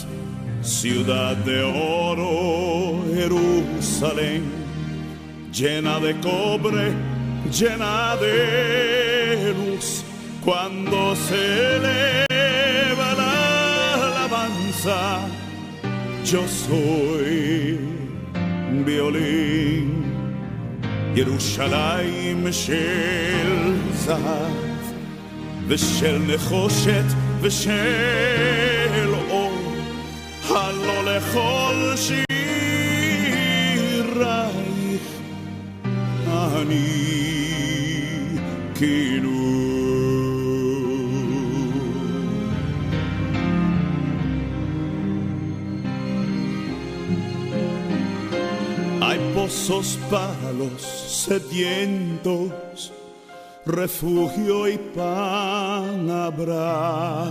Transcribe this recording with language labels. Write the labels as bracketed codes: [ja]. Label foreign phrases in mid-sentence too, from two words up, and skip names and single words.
[es] Ciudad de oro, Jerusalén, llena de cobre, llena de luz. Cuando se eleva la alabanza, yo soy violín. [he] ירושלים של זהב, ושל נחושת, ושל אור. הלא לכל שירייך אני כינור. [es] Hay pozos para los sedientos, refugio y pan habrá.